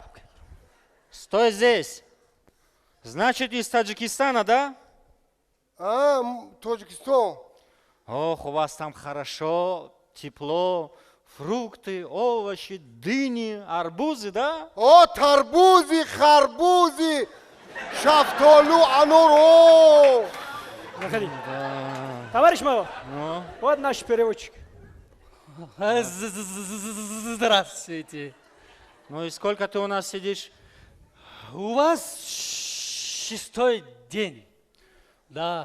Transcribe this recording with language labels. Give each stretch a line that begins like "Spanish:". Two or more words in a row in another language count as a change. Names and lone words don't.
Russian: Стой здесь. Значит, из Таджикистана, да? Таджикистан. Ох, у вас там хорошо, тепло, фрукты, овощи, дыни, арбузы, да? О,
Tajik: тарбузи, харбузи, шафтолу, ануро.
Russian: Заходи. Товарищ майор, Ну, вот наш переводчик. Здравствуйте. ну и сколько ты у нас сидишь? У вас 6-й день. Да.